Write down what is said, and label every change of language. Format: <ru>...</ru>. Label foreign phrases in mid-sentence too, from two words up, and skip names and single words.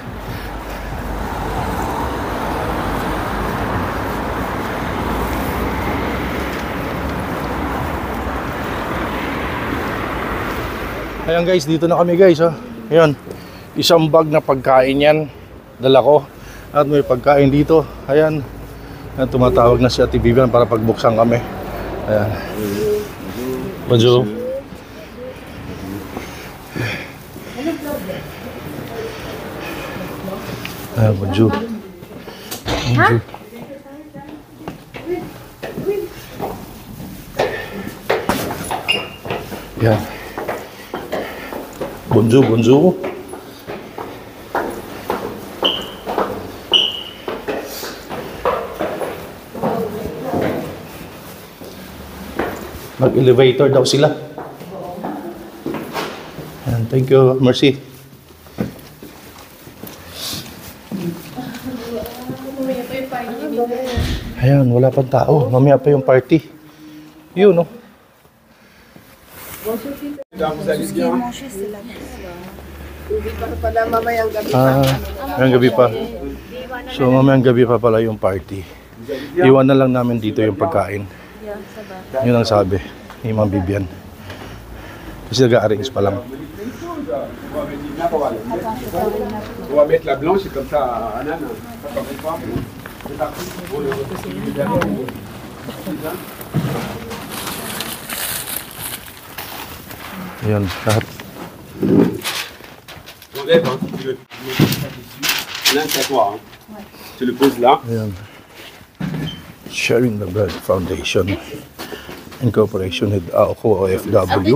<tl>Ayan, guys, dito na kami, guys. Ayan, isang bag na pagkain yan. Dala ko. At may pagkain dito. Ayan. Ayan, tumatawag na si Ate Vivian para pagbuksan kami. Ayan.</tl> <fr>Bonjour. Ayan, bonjour. Bonjour. Ayan. Bonjour, bonjour.</fr> <tl>Mag-elevator daw sila. Ayan,</tl> <en>thank you, Mercy.</en> <tl>Ayan, wala pang tao. Mamaya pa yung party. Yun, no? Hindi pa pala mamayang gabi pa. Mamayang gabi pa. So, mamayang gabi pa pala yung party. Iwan na lang namin dito yung pagkain. Yun ang sabi ni Ma'am Vivian. Kasi nag-arrange pa lang.</tl> <fr>On va mettre la blanche comme ça, Anane.</fr> <tl>Ayan, lahat.</tl> <fr>Enlève, hein, si tu veux. Là, c'est à toi. Hein. Tu le poses là.</fr> <tl>Ayan.</tl> <en>Sharing the Bread Foundation in cooperation with Ako OFW.</en>